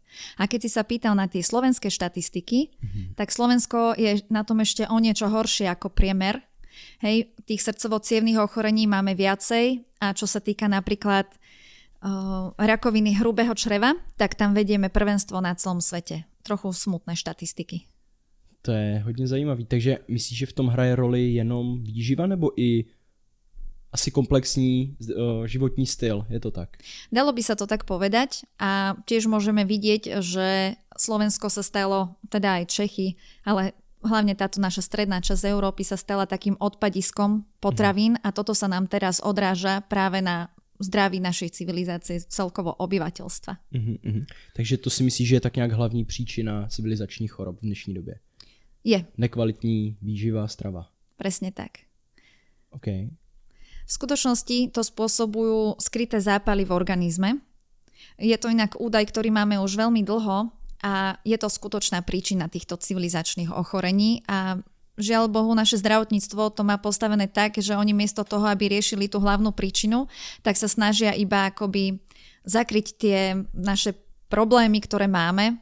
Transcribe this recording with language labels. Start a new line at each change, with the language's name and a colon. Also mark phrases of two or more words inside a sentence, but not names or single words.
Slovak: A keď si sa pýtal na tie slovenské štatistiky, tak Slovensko je na tom ešte o niečo horšie ako priemer. Hej, tých srdcovo-cievnych ochorení máme viacej a čo sa týka napríklad rakoviny hrubého čreva, tak tam vedieme prvenstvo na celom svete. Trochu smutné štatistiky.
Czech: To je hodně zajímavý. Takže myslíš, že v tom hraje roli jenom výživa nebo i asi komplexní životní styl? Je to tak?
Slovak: Dalo by sa to tak povedať a tiež môžeme vidieť, že Slovensko sa stalo, teda aj Čechy, ale hlavne táto naša stredná časť Európy sa stala takým odpadiskom potravín a toto sa nám teraz odráža práve na zdraví našej civilizácie, celkovo obyvateľstva.
Czech: Takže to si myslíš, že je tak nějak hlavní příčina civilizačních chorob v dnešní době? Je. Nekvalitní výživa, strava.
Slovak: Presne tak. OK. V skutočnosti to spôsobujú skryté zápaly v organizme. Je to inak údaj, ktorý máme už veľmi dlho a je to skutočná príčina týchto civilizačných ochorení a žiaľ Bohu, naše zdravotníctvo to má postavené tak, že oni miesto toho, aby riešili tú hlavnú príčinu, tak sa snažia iba akoby zakryť tie naše problémy, ktoré máme.